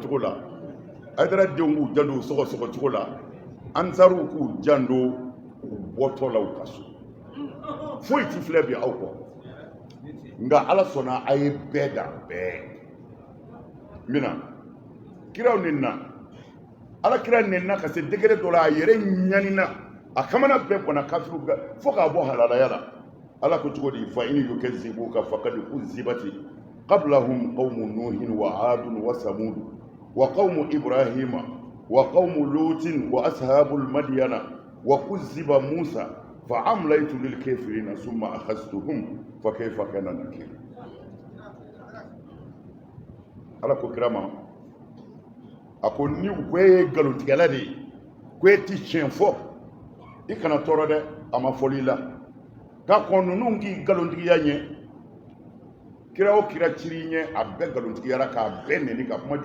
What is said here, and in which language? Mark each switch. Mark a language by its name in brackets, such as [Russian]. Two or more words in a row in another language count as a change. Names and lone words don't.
[Bambara] cogo la Hayidara denw k'u janto sɔgɔsɔgɔ cogo la Ansaruw k'u janto u bɔtɔ la u ka so foyi ti filɛ bi aw kɔ nka Ala sɔnna a ye bɛɛ da bɛɛ min na kiraw nin na Ala kira nin na ka se degré dɔ la a yɛrɛ ɲanina a kamana bɛɛ bɔnna kafiru fo k'a bɔ halalaya la Ala ko cogo di [Arabic] فإن يكذبوك فقد كذبت قبلهم قوم نوح وعاد وثمود وقوم إبراهيم وقوم لوط وأصحاب مدين وكذب موسى فأمليت للكافرين ثم أخذتهم فكيف كان نكير [Bambara] Ala ko kirama a ko ni u ko ye nkalontigɛla de ye ko e ti tiɲɛ fɔ i kana tɔɔrɔ dɛ a ma fɔli la k'a kɔn ninnu k'i nkalontigiya ɲɛ kira o kira ciri ɲɛ a bɛɛ nkalontigiyara k'a bɛɛ neni ka kuma